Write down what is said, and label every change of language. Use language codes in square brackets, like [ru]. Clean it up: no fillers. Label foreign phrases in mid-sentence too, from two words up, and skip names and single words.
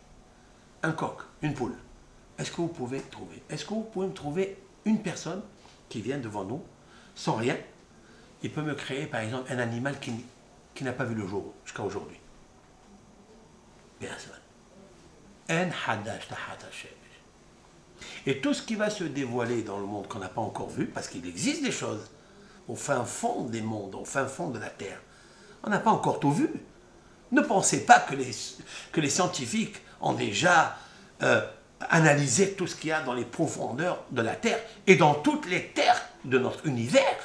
[fr] Un coq, une poule. Est-ce que vous pouvez trouver? Est-ce que vous pouvez me trouver une personne qui vient devant nous, sans rien? Il peut me créer, par exemple, un animal qui n'a pas vu le jour jusqu'à aujourd'hui. [he] Personne. אין חדש תחת השם. [fr] Et tout ce qui va se dévoiler dans le monde qu'on n'a pas encore vu, parce qu'il existe des choses au fin fond des mondes, au fin fond de la Terre, on n'a pas encore tout vu. Ne pensez pas que les scientifiques ont déjà analysé tout ce qu'il y a dans les profondeurs de la Terre et dans toutes les terres de notre univers.